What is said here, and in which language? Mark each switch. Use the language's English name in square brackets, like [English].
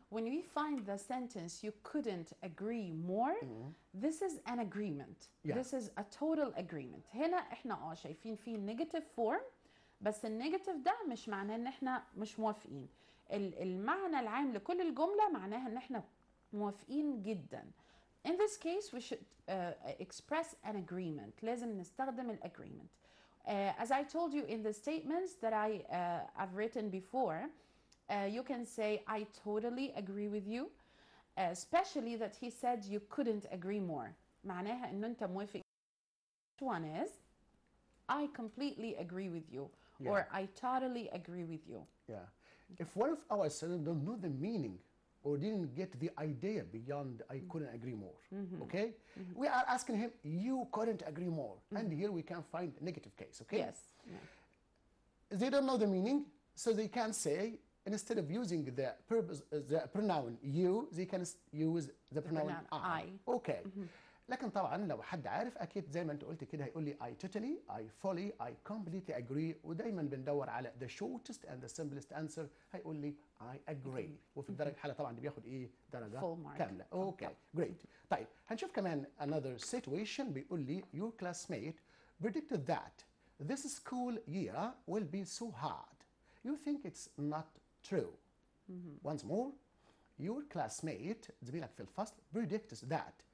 [English] when we find the sentence you couldn't agree more, this is an agreement. Yeah. This is a total agreement. [Arabic] هنا احنا شايفين في negative form بس النيجاتيف ده مش معناه ان احنا مش موافقين. المعنى العام لكل الجملة معناها ان احنا موافقين جدا. [English] In this case we should express an agreement. [Arabic] لازم نستخدم الagreement. [English] As I told you in the statements that I've written before, you can say I totally agree with you, especially that he said you couldn't agree more. [Arabic] معناها إنه أنت موافق. [English] One is I completely agree with you, or I totally agree with you. Yeah. If one of our students don't know the meaning or didn't get the idea beyond I couldn't agree more, okay? We are asking him, you couldn't agree more. And here we can find a negative case, okay? Yes. They don't know the meaning, so they can say, instead of using the pronoun you, they can use the pronoun I. Okay. [Arabic] لكن طبعا لو حد عارف اكيد زي ما انت قلت كده هيقول لي [English] I totally, I fully, I completely agree، [Arabic] ودايما بندور على [English] the shortest and the simplest answer، [Arabic] هيقول لي [English] I agree، [Arabic] وفي الدرجه الحاله طبعا دي بياخد ايه؟ درجه كامله. اوكي جريت. طيب هنشوف كمان [English] another situation [Arabic] بيقول لي [English] your classmate predicted that this school year will be so hard. You think it's not true. Once more, your classmate [Arabic] زميلك في الفصل [English] predicts that.